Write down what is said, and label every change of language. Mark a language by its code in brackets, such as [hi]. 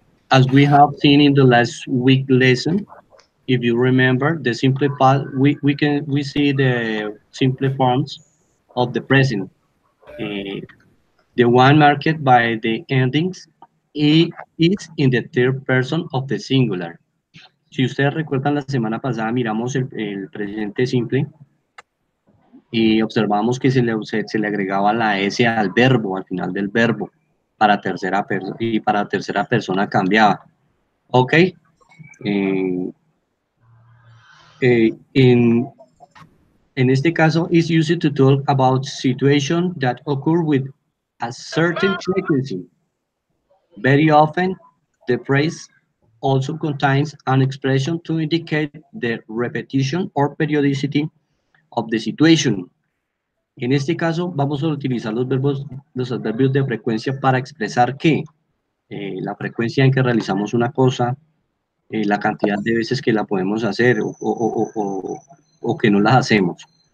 [en] As we have seen in the last week lesson, if you remember, the simple part, we see the simple forms of the present. The one marked by the endings is in the third person of the singular. [es] Si ustedes recuerdan, la semana pasada miramos el presente simple y observamos que se le agregaba la S al verbo, al final del verbo, para tercera persona, y para tercera persona cambiaba. [en] Ok. In [es] este caso, [en] is used to talk about situations that occur with a certain frequency. Very often, the phrase also contains an expression to indicate the repetition or periodicity of the situation. [es] En este caso, vamos a utilizar los adverbios de frecuencia para expresar que la frecuencia en que realizamos una cosa, la cantidad de veces que la podemos hacer o que no las hacemos.